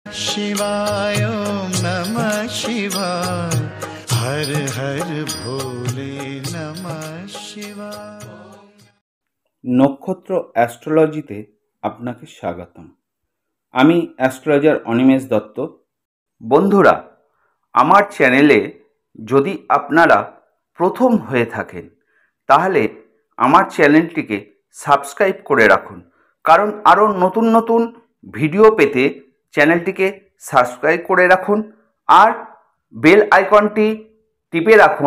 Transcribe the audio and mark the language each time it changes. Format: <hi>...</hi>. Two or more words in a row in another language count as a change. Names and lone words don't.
<sa>शिवाय ओम नमः शिवाय हर हर भोले नमः शिवाय।</sa> <bn>নক্ষত্র অ্যাস্ট্রোলজিতে আপনাকে স্বাগতম। আমি অ্যাস্ট্রোলজার অনিমেষ দত্ত। বন্ধুরা, আমার চ্যানেলে যদি আপনারা প্রথম হয়ে থাকেন তাহলে আমার চ্যানেলটিকে সাবস্ক্রাইব করে রাখুন, কারণ আরও নতুন নতুন ভিডিও পেতে চ্যানেলটিকে সাবস্ক্রাইব করে রাখুন আর বেল আইকনটি টিপে রাখুন।</bn>